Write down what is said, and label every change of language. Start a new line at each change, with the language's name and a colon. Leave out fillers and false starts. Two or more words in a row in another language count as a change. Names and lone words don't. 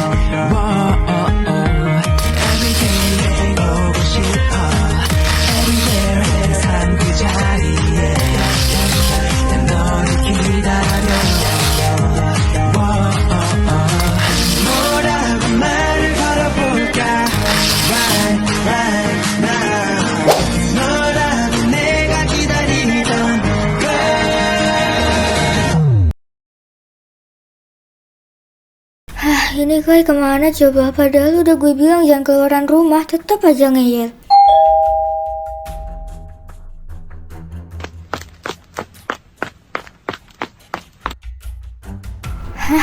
Korean: Everyday 보고 싶어 Everywhere 항상 그 자리에 난 너를 기다려 뭐라고 말을 걸어볼까
English: Right now
Korean: 너라도 내가 기다리던
Indonesian: Ini Kai kemana coba? Padahal udah gue bilang jangan keluaran rumah, tetap aja ngeyel. Hah?